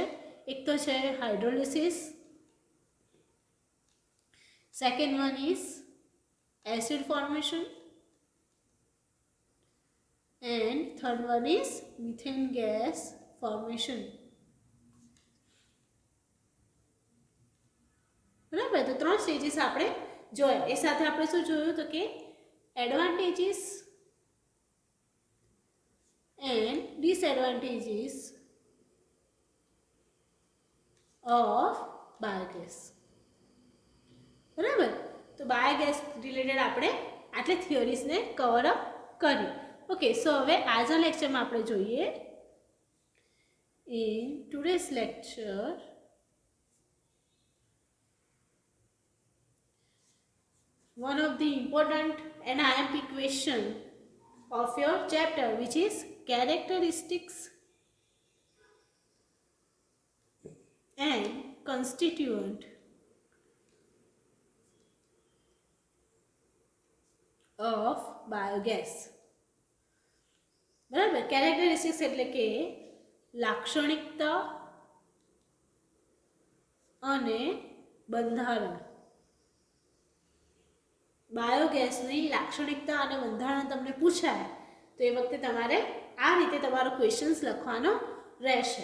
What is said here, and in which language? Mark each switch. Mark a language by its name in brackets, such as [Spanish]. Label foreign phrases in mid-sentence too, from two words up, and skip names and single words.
[Gujarati] એક તો છે [English] hydrolysis, second one is acid formation and third one is methane gas formation. [Gujarati] બરાબર, તો 3 સ્ટેજીસ આપણે જોયા. એ સાથે આપણે શું જોયું તો કે [English] advantages and disadvantages of biogas. [Gujarati] બરાબર, તો બાયોગેસ રિલેટેડ આપણે આટલે થિયરીઝને [English] cover up [Gujarati] કરી. ઓકે, સો હવે આજના લેક્ચરમાં આપણે જોઈએ [English] in today's lecture one of the important NIMP question of your chapter, which is characteristics and constituent of biogas. [Gujarati] બરાબર, કેરેક્ટરિસ્ટિક્સ એટલે કે લાક્ષણિકતા અને બંધારણ. બાયોગેસની લાક્ષણિકતા અને બંધારણ તમને પૂછાય તો એ વખતે તમારે આ રીતે તમારો ક્વેશ્ચન્સ લખવાનો રહેશે.